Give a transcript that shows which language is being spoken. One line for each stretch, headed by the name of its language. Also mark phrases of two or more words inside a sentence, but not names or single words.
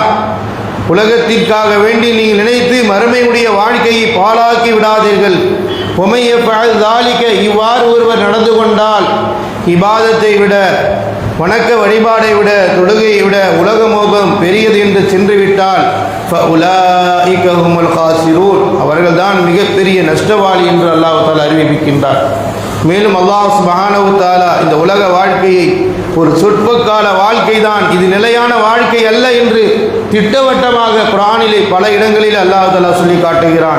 Tamil: உலகத்திற்காக வேண்டி நீங்கள் நினைத்து மறுமையுடைய வாழ்க்கையை பாழாக்கி விடாதீர்கள்.
Arabic: ومن ذلك,
Tamil: இவ்வாறு ஒருவர் நடந்து கொண்டால் இபாதத்தை விட, வணக்க வழிபாடை விட, தொழுகையை விட உலக மோகம் பெரியது என்று சென்று விட்டால்
Arabic: فَأُولَٰئِكَ هُمُ الْخَاسِرُونَ
Tamil: அவர்கள்தான் மிகப்பெரிய நஷ்டவாளி என்று
Arabic: الله تعالى
Tamil: அறிவிக்கின்றார். மேலும்
Arabic: الله سبحانه و تعالى
Tamil: இந்த உலக வாழ்க்கையை ஒரு சொற்பகால வாழ்க்கை தான், இது நிலையான வாழ்க்கை அல்ல என்று திட்டவட்டமாக குர்ஆனிலே பல இடங்களில்
Arabic: الله تعالى
Tamil: சொல்லி காட்டுகிறான்.